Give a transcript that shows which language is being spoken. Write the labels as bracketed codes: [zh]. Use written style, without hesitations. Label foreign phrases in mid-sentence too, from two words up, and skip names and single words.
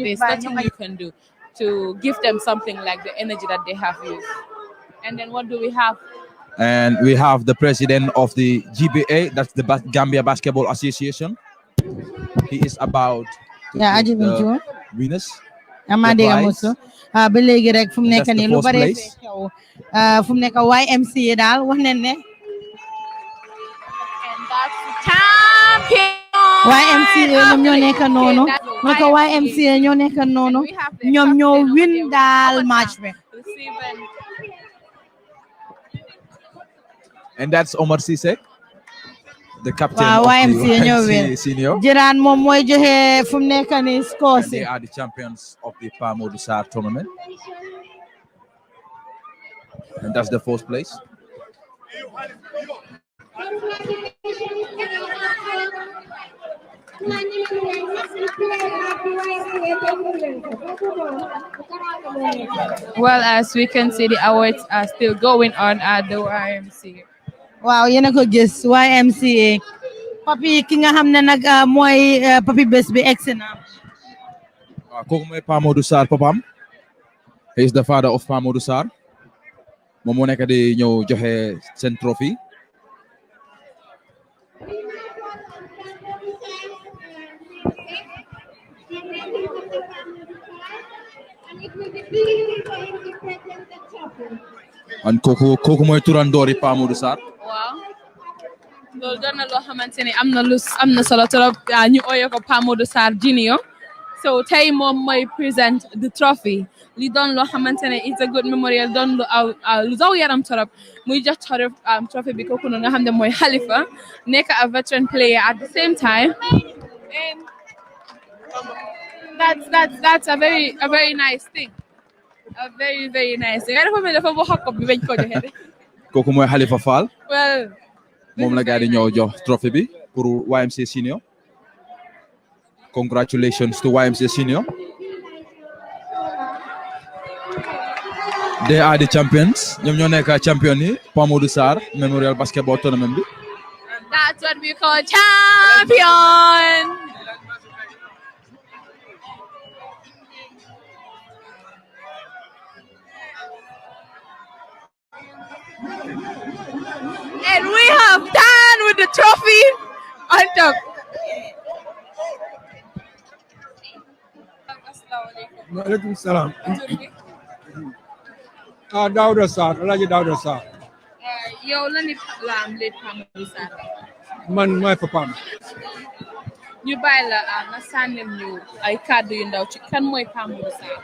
[en] There's nothing you can do to give them something like the energy that they have used. And then what do we have? And we have the president of the GBA, that's the Gambia Basketball Association. He is about to give the winners. [wo] Ba léegi rek fu mu nekk nii lu bare xew fu mu nekk YMCA daal wax nañ ne YMCA ñoom ñoo nekk noonu mu nekk YMCA ñoo nekk noonu ñoom ñoo win daal match bi. [en] And that's Omar Sisek, the captain of the YMCA senior. [wo] Jiraan moom mooy joxe fu mu nekk nii score si. [en] They are the champions of the Pa Modou Sarr Tournament. And that's the fourth place. Well, as we can see, the awards are still going on at the YMCA. [wo] Wow, yéen a ko gis YMCA papi ki nga xam ne nag mooy papi bés bi egsi na. Waaw kooku mooy Pa Modou Sarr papam. [en] He is the father of Pa Modou Sarr. [wo] Moom moo nekk di ñëw joxe seen trophy. And kooku mooy turandoori Pa Modou Sarr. Waaw loolu doon na loo xamante ne am na solo trop ñu ooyee ko Pa Modou Sarr Junior. So tey moom mooy [en] present the trophy [wo] li doon loo xamante ne [en] it's a good memorial [wo] doon lu daw yaram trop muy jox trophy bi kooku noonu nga xam ne mooy Halifa nekk [en] a veteran player at the same time, and that's a very nice thing. A very nice thing. [wo] Kooku mooy Halifa Fall. [en] Well, [wo] moom la gars yi ñëw jox trophy bi pour YMCA senior. [en] congratulations to YMCA Senior. They are the champions. [wo] ñoom ñoo nekk champion yi Pa Modou Sarr Memorial Basketball Tournament bi. [en] That's what we call champion. And we have done with the trophy on top. [ar] Waalaikum salam. [wo] Dauda Sarr, Alhaji Dauda Sarr. Yow la nit la am léegi Pa Modou Sarr. Man maay papaam. ñu bàyyi la nga sànnil ñu ay kàddu yu ndaw ci kan mooy Pa Modou Sarr.